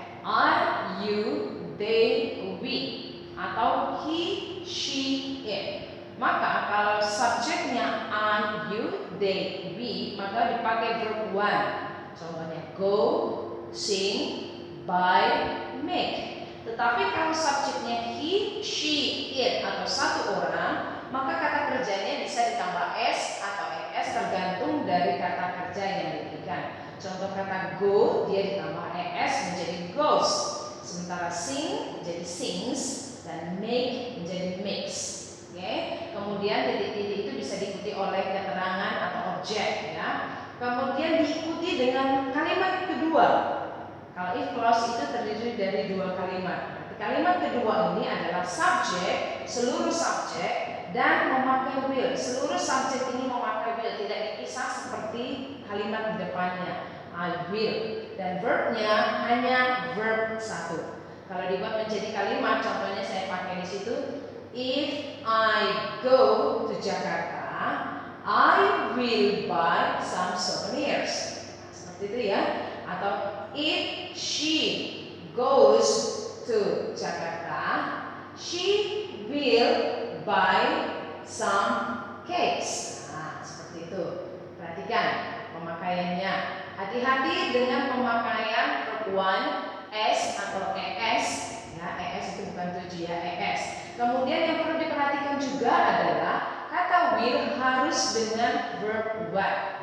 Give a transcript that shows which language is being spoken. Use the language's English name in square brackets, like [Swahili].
[English] are, you, they, we, [Indonesian] atau [English] he, she, it. [Indonesian] Maka kalau subjeknya I, you, they, we, maka dipakai verb one. Contohnya go, sing, buy, make. Tetapi kalau subjeknya he, she, it atau satu orang, maka kata kerjanya bisa ditambah s atau es tergantung dari kata kerja yang diberikan. Contoh kata go, dia ditambah es menjadi goes. Sementara sing menjadi sings dan make menjadi makes. Oke. Kemudian titik-titik itu bisa diikuti oleh keterangan atau objek ya. Kemudian diikuti dengan kalimat kedua. Kalau if clause itu terdiri dari dua kalimat. Kalimat kedua ini adalah subjek, seluruh subjek dan memakai will. Seluruh subjek ini memakai will, tidak dipisah seperti kalimat di depannya. I will. Dan verbnya hanya verb satu. Kalau dibuat menjadi kalimat, contohnya saya pakai di situ. [English] If I go to Jakarta, I will buy some souvenirs. [Indonesian] Seperti itu ya. Atau [English] if she goes to Jakarta, she will buy some cakes. [Indonesian] Nah, seperti itu. Perhatikan pemakaiannya. Hati-hati dengan pemakaian verb one, s atau es. Ya, es itu bukan tujuh ya, es. Kemudian yang perlu diperhatikan juga adalah kata will harus dengan verb one.